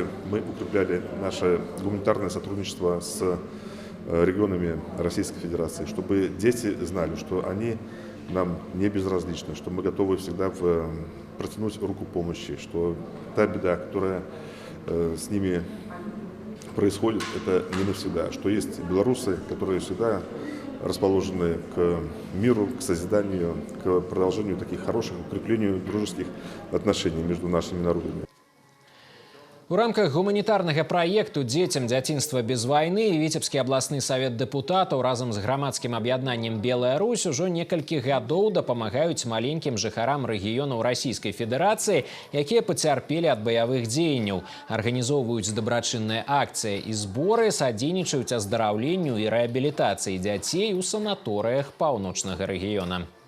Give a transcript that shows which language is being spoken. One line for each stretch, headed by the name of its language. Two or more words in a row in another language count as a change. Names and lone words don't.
Russian: мы укрепляли наше гуманитарное сотрудничество с регионами Российской Федерации, чтобы дети знали, что они нам не безразличны, что мы готовы всегда протянуть руку помощи, что та беда, которая с ними происходит, это не навсегда, что есть белорусы, которые всегда расположены к миру, к созиданию, к продолжению таких хороших, укреплению дружеских отношений между нашими народами.
Belarusian: У рамках гуманітарнага праекту «Дзецям дзяцінства без вайны» Віцебскі абласны савет дэпутатаў разам з грамадскім аб'яднаннем «Белая Русь» ужо некалькі гадоў дапамагаюць маленькім жыхарам рэгіёнаў Расійскай Федэрацыі, якія пацярпелі ад баявых дзеянняў, арганізоўваюць дабрачынныя акцыі і зборы, садзейнічаюць аздараўленню і рэабілітацыі дзяцей у санаторыях паўночнага рэгіёна.